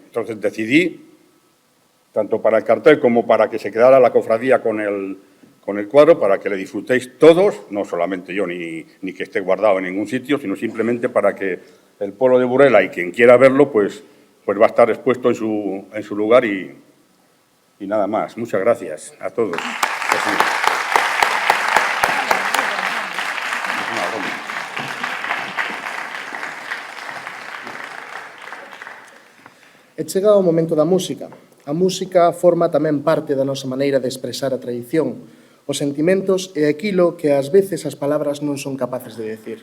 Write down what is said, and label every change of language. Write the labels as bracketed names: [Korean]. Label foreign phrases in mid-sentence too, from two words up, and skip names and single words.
[Spanish] Entonces decidí, tanto para el cartel como para que se quedara la cofradía con el cuadro, para que le disfrutéis todos, no solamente yo, ni que esté guardado en ningún sitio, sino simplemente para que el pueblo de Burela y quien quiera verlo, pues va a estar expuesto en su lugar y nada más. Muchas gracias a todos. [Galician] E chega o momento da música. A música forma tamén parte da nosa maneira de expresar a tradición, os sentimentos e aquilo que ás veces as palabras non son capaces de decir.